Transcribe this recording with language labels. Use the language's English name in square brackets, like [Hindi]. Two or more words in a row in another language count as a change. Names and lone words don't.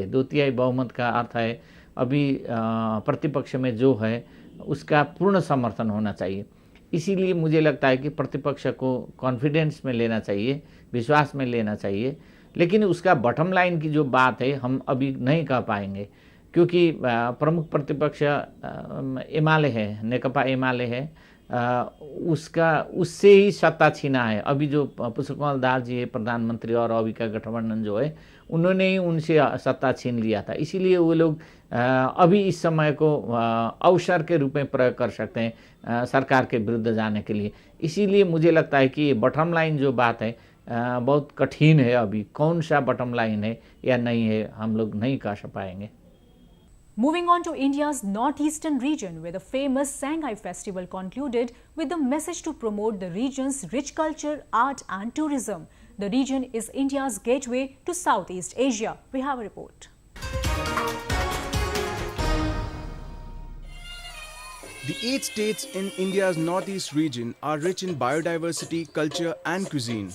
[Hindi] 2/3 बहुमत का अर्थ है अभी प्रतिपक्ष में जो है उसका पूर्ण समर्थन होना चाहिए। इसीलिए मुझे लगता है कि प्रतिपक्ष को कॉन्फिडेंस में लेना चाहिए, विश्वास में लेना चाहिए। लेकिन उसका [English] bottom line [Hindi] की जो बात है हम अभी नहीं कह पाएंगे, क्योंकि प्रमुख प्रतिपक्ष एमाले है, नेकपा एमाले है, उससे ही सत्ता छीना है। अभी जो पुष्पकमल दाहाल जी है प्रधानमंत्री और अभी का गठबंधन जो है उन्होंने ही उनसे सत्ता छीन लिया था। इसीलिए वो लोग अभी इस समय को अवसर के रूप में प्रयोग कर सकते हैं सरकार के विरुद्ध जाने के लिए। इसीलिए मुझे लगता है कि [English] bottom line [Hindi] जो बात है बहुत कठिन है। अभी कौन सा [English] bottom line [Hindi] है या नहीं है हम लोग नहीं कह पाएंगे। [English] Moving on to India's northeastern region, where the famous Shanghai festival concluded with the message to promote the region's rich culture, art and tourism. The region is India's gateway to Southeast Asia. We have a report. The 8 states in India's northeast region are rich in biodiversity, culture and cuisine.